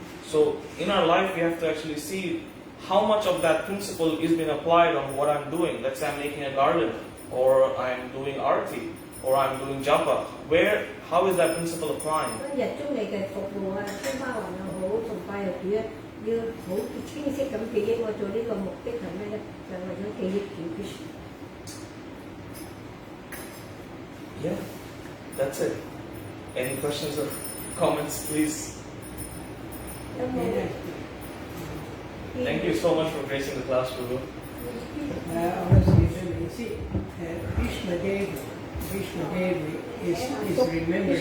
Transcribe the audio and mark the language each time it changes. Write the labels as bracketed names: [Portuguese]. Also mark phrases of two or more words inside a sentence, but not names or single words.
[English] So in our life, we have to actually see how much of that principle is being applied on what I'm doing. Let's say I'm making a garden, or I'm doing arti, or I'm doing japa. How is that principle applying? [Cantonese] 日中你嘅服務啊，天花雲又好，崇拜又主啊，要好清晰咁記憶我做呢個目的係咩咧？就係為咗記憶主 Krishna。 [English] Yeah, that's it. Any questions or comments, please? Thank you so much for gracing the class, Prabhu. Krishna Devi is remembering.